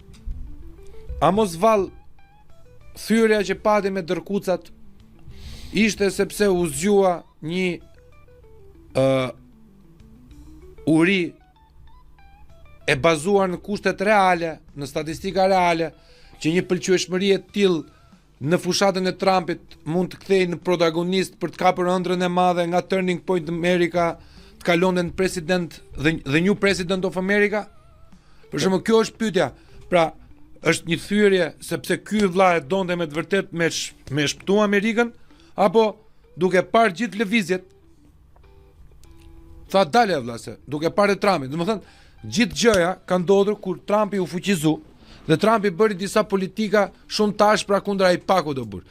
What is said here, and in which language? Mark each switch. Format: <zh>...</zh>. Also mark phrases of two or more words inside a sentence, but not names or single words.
<sq>A mos vall thyrja që pati me dërkucat ishte sepse u zgjua një uri e bazuar në kushtet reale, në statistika reale, që një pëlqyeshmëri e tillë në fushatën e Trumpit mund të kthejë në protagonist për të kapur ëndrrën e madhe nga Turning Point America, të kalonte në president dhe</sq> <en>new president of America?</en> <sq>Për shembull, kjo është pyetja. Pra, është një thyrje sepse ky vëlla e donte me të vërtet me shpëtu Amerikën, apo duke parë gjithë lëvizjet tha dale vëlla se duke parë Trumpin. Domethënë, gjithë gjëja ka ndodhur kur Trumpi u fuqizu dhe Trumpi bëri disa politika shumë të ashpra kundër AIPAC-ut do bër.</sq>